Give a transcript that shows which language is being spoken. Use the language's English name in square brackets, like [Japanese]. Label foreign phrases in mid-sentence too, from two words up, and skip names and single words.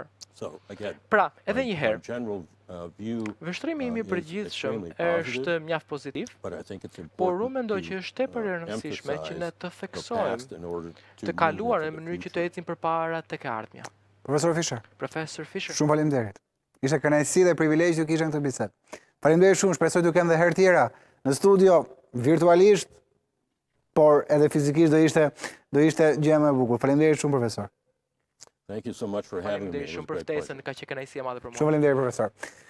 [Albanian] Pra, edhe një herë, vështrimi im i përgjithshëm është mjaft pozitiv, por unë mendoj që është tepër e rëndësishme që ne të theksojmë të kaluarën në mënyrë që të ecim përpara tek e ardhmja. Profesor Fischer. Shumë faleminderit. Ishte kënaqësi dhe privilegj të kisha këtë bisedë. Faleminderit shumë, shpresoj të kem edhe herë tjera në studio virtualisht, por edhe fizikisht do ishte gjë më e bukur. Faleminderit shumë, profesor. [English] Thank you so much for having me. [Albanian] Faleminderit shumë për ftesën, ka qenë kënaqësi e madhe për mua. Shumë faleminderit, profesor.